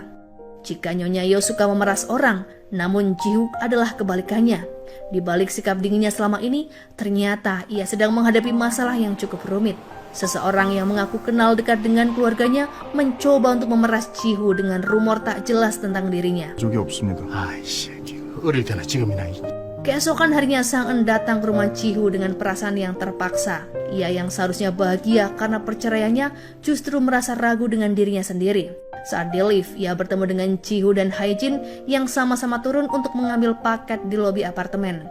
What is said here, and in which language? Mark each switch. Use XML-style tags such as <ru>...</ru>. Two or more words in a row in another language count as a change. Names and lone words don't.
<id>Jika Nyonya Yo suka memeras orang, namun Ji-Hoo adalah kebalikannya. Di balik sikap dinginnya selama ini, ternyata ia sedang menghadapi masalah yang cukup rumit. Seseorang yang mengaku kenal dekat dengan keluarganya mencoba untuk memeras Ji-Hoo dengan rumor tak jelas tentang dirinya.</id> <ko>적이 없습니다. 아이씨, 어릴 때나 지금이나.</ko> <id>Keesokan harinya Sang En datang ke rumah Ji-Hoo dengan perasaan yang terpaksa. Ia yang seharusnya bahagia karena perceraiannya justru merasa ragu dengan dirinya sendiri. Saat di lift, ia bertemu dengan Ji-Hoo dan Hae-jin yang sama-sama turun untuk mengambil paket di lobi apartemen.</id>